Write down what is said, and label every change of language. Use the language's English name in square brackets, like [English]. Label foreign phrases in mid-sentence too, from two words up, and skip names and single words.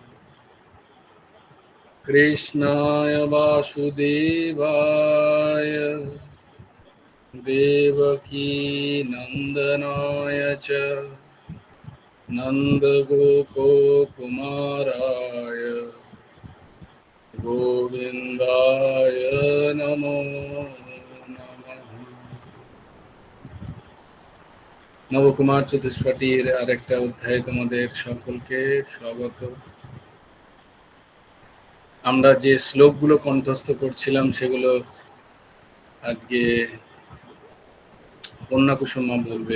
[Sanskrit] कृष्णाय वासुदेवाय देवकी नन्दनाय च नन्दगोपकुमाराय गोविन्दाय नमो नमः। [Bangla] নবকুমার চতুষ্পাঠীর আরেকটা অধ্যায়ে তোমাদের সকলকে স্বাগত। আমরা যে শ্লোকগুলো কণ্ঠস্থ করছিলাম সেগুলো আজকে কন্যা কুসুমা বলবে।